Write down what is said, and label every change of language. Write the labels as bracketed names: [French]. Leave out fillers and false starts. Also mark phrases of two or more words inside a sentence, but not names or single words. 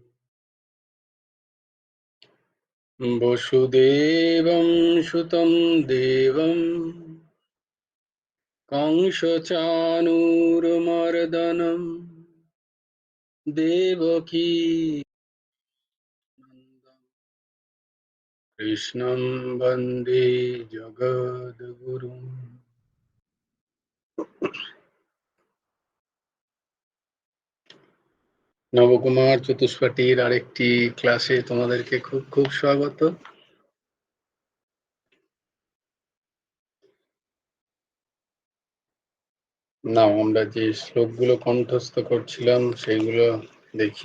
[Sanskrit] वसुदेवं सुतं देवं कंसचाणूरमर्दनं देवकी कृष्णं वन्दे जगद्गुरुम्। [Bangla] নবকুমার চতুষ্পাঠীর আরেকটি ক্লাসে তোমাদেরকে খুব খুব স্বাগত। না, আমরা যে শ্লোকগুলো কণ্ঠস্থ করছিলাম সেইগুলো দেখি।